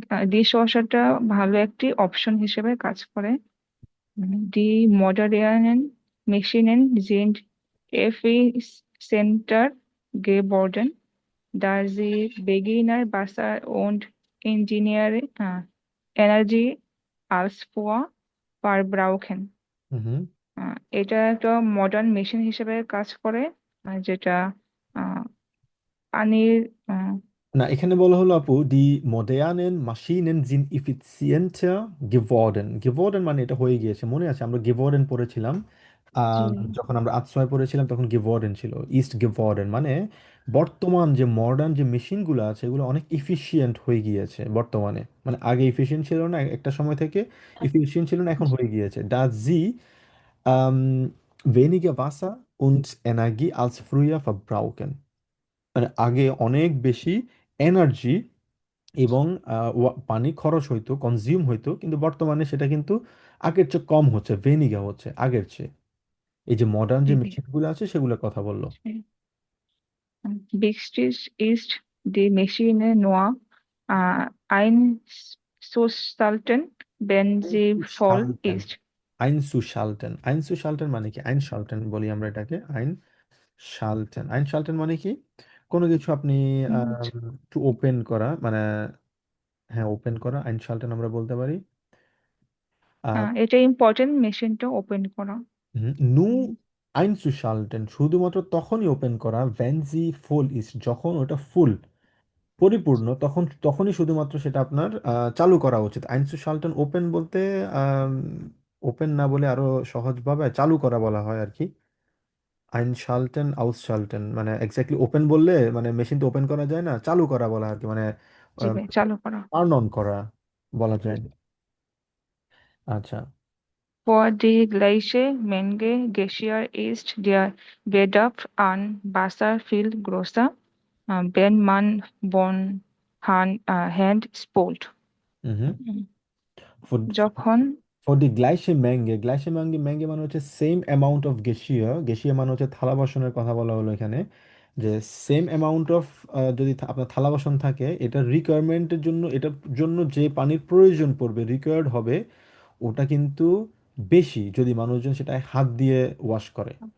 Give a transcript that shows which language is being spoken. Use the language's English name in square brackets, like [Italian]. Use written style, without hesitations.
[Bangla] Dish ওয়াশারটা ভালো একটি option হিসেবে কাজ করে। [German] Die modernen Maschinen sind effizienter geworden, da sie weniger Wasser und Engineering Energie als vorher verbrauchen. হুম। [Bangla] এটা একটা মডার্ন মেশিন হিসেবে কাজ করে, যেটা আহ, পানির আহ, না, এখানে বলা হলো আপু, দি মডার্নেন মাশিনেন জিন ইফিসিয়েন্টার গেভর্ডেন। গেভর্ডেন মানে এটা হয়ে গিয়েছে, মনে আছে আমরা গেভর্ডেন পড়েছিলাম জি যখন আমরা আশ্রয় পড়েছিলাম তখন গেভর্ডেন ছিল, ইস্ট গেভর্ডেন মানে বর্তমান যে মডার্ন যে মেশিনগুলো আছে এগুলো অনেক ইফিশিয়েন্ট হয়ে গিয়েছে বর্তমানে, মানে আগে ইফিশিয়েন্ট ছিল না, একটা সময় থেকে ইফিশিয়েন্ট ছিল না, এখন হয়ে গিয়েছে। ডা জি [German] weniger Wasser und Energie als früher verbrauchen, [Bangla] মানে আগে অনেক বেশি এনার্জি এবং পানি খরচ হইতো, কনজিউম হইতো, কিন্তু বর্তমানে সেটা কিন্তু আগের চেয়ে কম হচ্ছে, ভেনিগা হচ্ছে আগের চেয়ে। এই যে মডার্ন যে জি মেশিনগুলো আছে সেগুলোর কথা বললো। [German] Wichtig ist die Maschine nur einzuschalten, wenn sie voll শালটেন, ist. [Bangla] আইনসু শালটেন। আইনসু শালটেন মানে কি? আইন শালটেন বলি আমরা এটাকে, আইন শালটেন। আইন শালটেন মানে কি? কোনো কিছু আপনি উম, একটু ওপেন করা, মানে হ্যাঁ ওপেন করা, আইন শালটেন আমরা বলতে পারি। এটা ইম্পর্টেন্ট মেশিনটা ওপেন করা। নু einzuschalten শুধুমাত্র তখনই ওপেন করা, [English] when sie full ist, [Bangla] যখন ওটা ফুল পরিপূর্ণ, তখনই শুধুমাত্র সেটা আপনার চালু করা উচিত। einzuschalten ওপেন বলতে ওপেন না বলে আরো সহজভাবে চালু করা বলা হয় আর কি। einschalten ausschalten মানে এক্স্যাক্টলি ওপেন বললে মানে মেশিন তো ওপেন করা যায় না, চালু করা বলা আর কি, মানে জি ভাই, চালু করা। টার্ন অন করা বলা যায়। আচ্ছা। [German] Für die gleiche Menge Geschirr ist der Bedarf an Wasser viel größer, wenn man von Hand spült. হুম। [Bangla] যখন ফর দি গ্লাইসে ম্যাঙ্গে, গ্লাইসে ম্যাঙ্গে, ম্যাঙ্গে মানে হচ্ছে সেম অ্যামাউন্ট অফ গেসিয়া। গেসিয়া মানে হচ্ছে থালা বাসনের কথা বলা হলো এখানে, যে সেম অ্যামাউন্ট অফ যদি আপনার থালা বাসন থাকে, এটা রিকোয়ারমেন্টের জন্য, এটার জন্য যে পানির প্রয়োজন পড়বে, রিকোয়ার্ড হবে, ওটা কিন্তু বেশি যদি মানুষজন সেটা হাত দিয়ে ওয়াশ করে।